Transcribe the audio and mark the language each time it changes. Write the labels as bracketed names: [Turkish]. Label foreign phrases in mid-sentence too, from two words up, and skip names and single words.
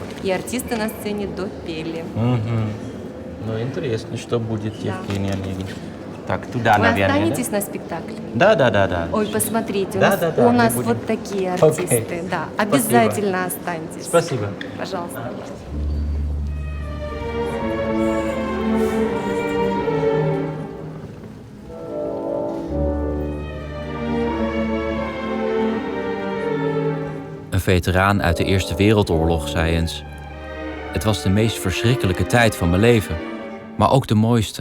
[Russian] И артисты на сцене допели. Ну, интересно, что будет, Евгений Онегин. Так, туда, Вы наверное, останетесь на спектакле? Да. Ой, посмотрите, Да, у нас мы будем. вот такие артисты. Да, обязательно останьтесь. Спасибо. Пожалуйста. [Dutch] Een veteraan uit de Eerste Wereldoorlog zei eens: het was de meest verschrikkelijke tijd van mijn leven, maar ook de mooiste.